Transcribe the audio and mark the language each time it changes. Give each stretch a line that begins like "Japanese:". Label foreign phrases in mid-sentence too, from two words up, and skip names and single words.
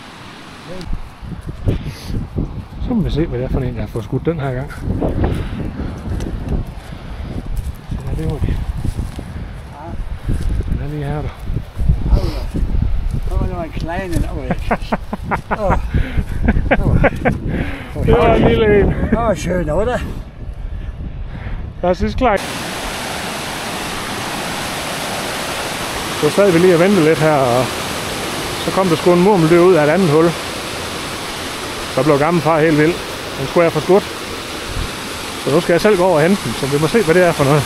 Danish: Så må vi se, hvad det er for en, jeg har fået skudt den her gang. Ja, det må vi. Den er lige her, der. Så var det en kleine, der var ikke. Det var en lille en. Det var
German: schön, oder? Das ist klar.
Danish: Så sad vi lige og ventede lidt her, og så kom der sgu en murmeldyr ud af et andet hul. Så blev gammelfar helt vild. Den skulle jeg få skudt. Så nu skal jeg selv gå over og hente den, så vi må se, hvad det er for noget.